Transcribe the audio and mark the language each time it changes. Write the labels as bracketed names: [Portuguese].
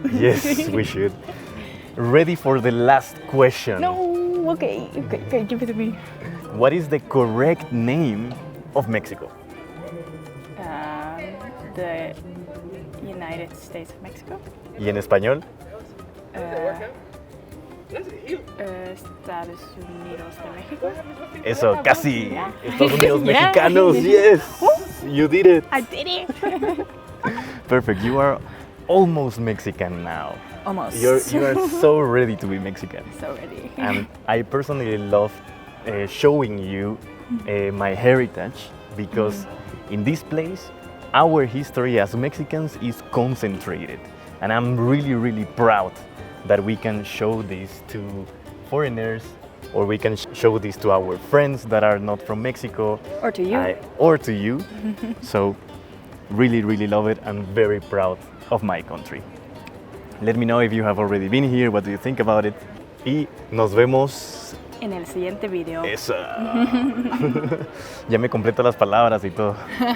[English] Yes, we should. Ready for the last question. No, okay, give it to me. What is the correct name of Mexico? The United States of Mexico. [Spanish] ¿Y en español? Estados Unidos de México. Eso, casi. [English] Yeah. [Spanish] Estados Unidos [English] Yeah. Mexicanos, yes. You did it. I did it. Perfect. You are almost Mexican now. Almost. You are so ready to be Mexican. So ready. And I personally love showing you my heritage because in this place, our history as Mexicans is concentrated. And I'm really, really proud that we can show this to foreigners or we can show this to our friends that are not from Mexico. Or to you. Or to you. So really, really love it. I'm very proud of my country. Let me know if you have already been here, what do you think about it. [Spanish] Y nos vemos En el siguiente video. esa. Ya me completo las palabras y todo.